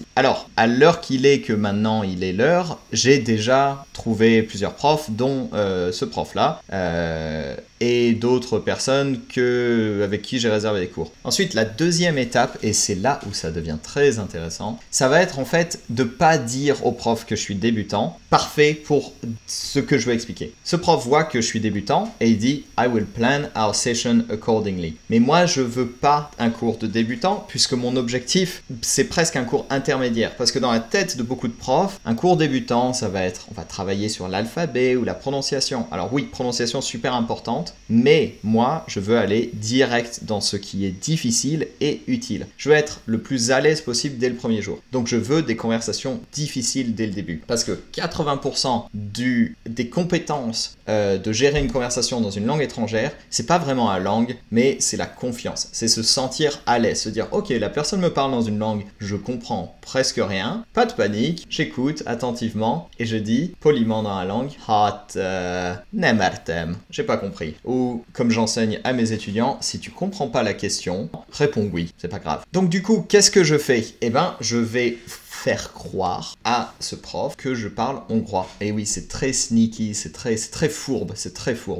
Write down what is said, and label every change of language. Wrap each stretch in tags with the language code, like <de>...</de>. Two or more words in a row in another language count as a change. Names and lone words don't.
<fr>Alors, à l'heure qu'il est, que maintenant il est l'heure, j'ai déjà trouvé plusieurs profs, dont ce prof-là, et d'autres personnes avec qui j'ai réservé des cours. Ensuite, la deuxième étape, et c'est là où ça devient très intéressant, ça va être en fait de pas dire au prof que je suis débutant, parfait pour ce que je veux expliquer. Ce prof voit que je suis débutant et il dit «</fr> <en>I will plan our session accordingly ».</en> <fr>Mais moi, je veux pas un cours de débutant puisque mon objectif, c'est presque un cours intermédiaire. Parce que dans la tête de beaucoup de profs, un cours débutant, ça va être, on va travailler sur l'alphabet ou la prononciation. Alors oui, prononciation super importante, mais moi, je veux aller direct dans ce qui est difficile et utile. Je veux être le plus à l'aise possible dès le premier jour. Donc je veux des conversations difficiles dès le début. Parce que 80% des compétences de gérer une conversation dans une langue étrangère, c'est pas vraiment la langue, mais c'est la confiance. C'est se sentir à l'aise, se dire ok, la personne me parle dans une langue, je comprends presque rien, pas de panique, j'écoute attentivement et je dis poliment dans la langue hot</fr> <hu>nem értem,</hu> <fr>j'ai pas compris. Ou comme j'enseigne à mes étudiants, si tu comprends pas la question, réponds oui, c'est pas grave. Donc du coup, qu'est-ce que je fais? Eh ben, je vais faire croire à ce prof que je parle hongrois. Et oui, c'est très sneaky, c'est très fourbe, c'est très fourbe.</fr>